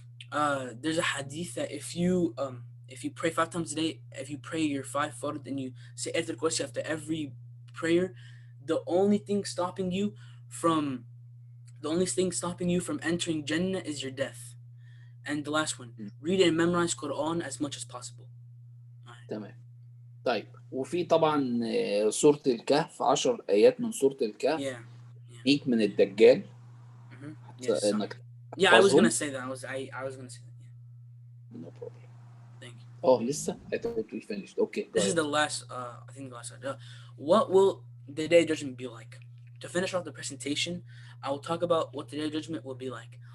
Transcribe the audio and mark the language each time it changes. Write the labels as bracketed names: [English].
[English] There's a hadith that if you pray 5 times a day, if you pray your 5 fard and you say Ayatul Kursi after every prayer, the only thing stopping you from entering Jannah is your death. And the last one, read and memorize Quran as much as possible. [Arabic] تمام. طيب وفي طبعا سورة الكهف 10 آيات من سورة الكهف ليك من الدجال. [English] انك I was gonna say that. I was gonna say that. Yeah. No problem. Thank you. Oh, listen. I thought we finished. Okay. This is the last. I think the last slide. What will the Day of Judgment be like? To finish off the presentation, I will talk about what the Day of Judgment will be like.